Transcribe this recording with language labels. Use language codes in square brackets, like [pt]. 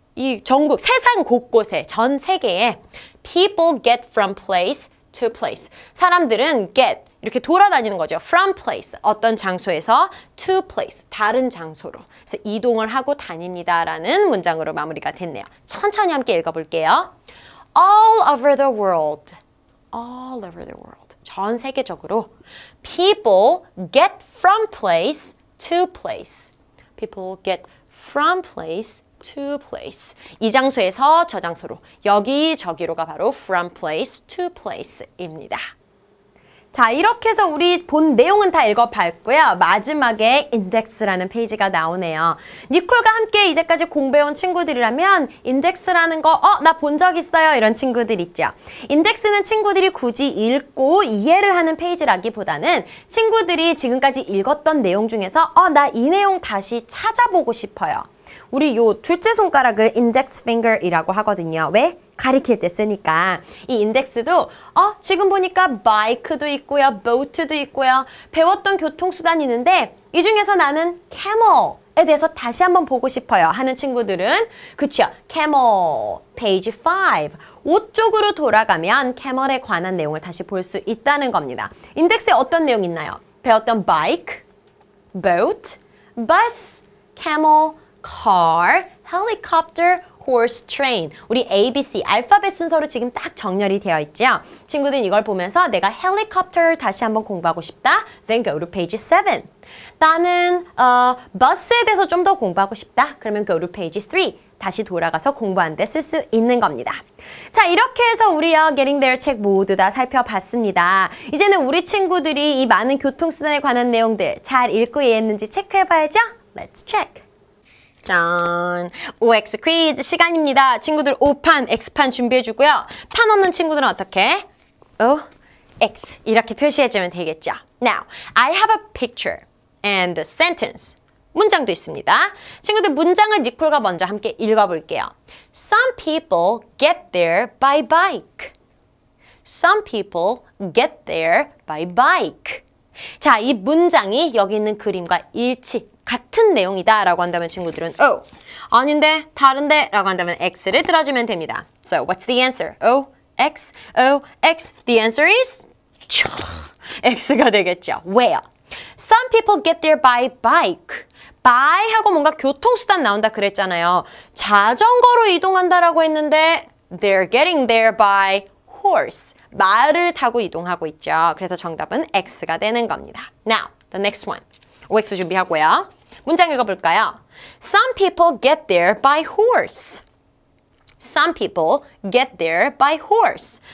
[ko] 이 전국, 세상 곳곳에, 전 세계에 [en] people get from place to place. [ko] 사람들은 get, 이렇게 돌아다니는 거죠. from place, 어떤 장소에서 to place, 다른 장소로. 그래서 이동을 하고 다닙니다라는 문장으로 마무리가 됐네요. 천천히 함께 읽어볼게요. [en] All over the world. All over the world. [ko] 전 세계적으로 [en] people get from place to place. People get from place to place. [ko] 이 장소에서 저 장소로, 여기저기로가 바로 from place to place입니다. 자, 이렇게 해서 우리 본 내용은 다 읽어봤고요. 마지막에 index라는 페이지가 나오네요. 니콜과 함께 이제까지 공부해온 친구들이라면 index라는 거, 나 본 적 있어요. 이런 친구들 있죠. index는 친구들이 굳이 읽고 이해를 하는 페이지라기보다는 친구들이 지금까지 읽었던 내용 중에서 나 이 내용 다시 찾아보고 싶어요. 우리 요 둘째 손가락을 index finger이라고 하거든요. 왜? 가리킬 때 쓰니까. 이 인덱스도 지금 보니까 바이크도 있고요. 보트도 있고요. 배웠던 교통수단이 있는데 이 중에서 나는 camel에 대해서 다시 한번 보고 싶어요 하는 친구들은 그쵸? [en] camel, page 5. [ko] 5쪽으로 돌아가면 camel에 관한 내용을 다시 볼 수 있다는 겁니다. 인덱스에 어떤 내용 있나요? 배웠던 [en] bike, boat, bus, camel, car, helicopter, horse, train. [ko] 우리 ABC, 알파벳 순서로 지금 딱 정렬이 되어 있죠? 친구들은 이걸 보면서 내가 helicopter 다시 한번 공부하고 싶다. [en] Then go to page 7. [ko] 나는 버스에 대해서 좀 더 공부하고 싶다. 그러면 [en] go to page 3. [ko] 다시 돌아가서 공부하는 데 쓸 수 있는 겁니다. 자, 이렇게 해서 우리요 Getting There 책 모두 다 살펴봤습니다. 이제는 우리 친구들이 이 많은 교통수단에 관한 내용들 잘 읽고 이해했는지 체크해봐야죠? [en] Let's check. [ko] 짠! OX 퀴즈 시간입니다. 친구들 O판, X판 준비해주고요. 판 없는 친구들은 어떻게? O, X 이렇게 표시해주면 되겠죠. [en] Now, I have a picture and a sentence. [ko] 문장도 있습니다. 친구들 문장을 니콜과 먼저 함께 읽어볼게요. [en] Some people get there by bike. Some people get there by bike. [ko] 자, 이 문장이 여기 있는 그림과 같은 내용이다 라고 한다면 친구들은 O. 아닌데, 다른데 라고 한다면 X를 들어주면 됩니다. [en] So, what's the answer? O, X, O, X. The answer is X가 되겠죠. Where? Some people get there by bike. [ko] by 하고 뭔가 교통수단 나온다 그랬잖아요. 자전거로 이동한다라고 했는데 [en] they're getting there by horse. [ko] 말을 타고 이동하고 있죠. 그래서 정답은 X가 되는 겁니다. [en] Now, the next one. [ko] OX 준비하고요. 문장 읽어볼까요? [en] Some people get there by horse. Some people get there by horse.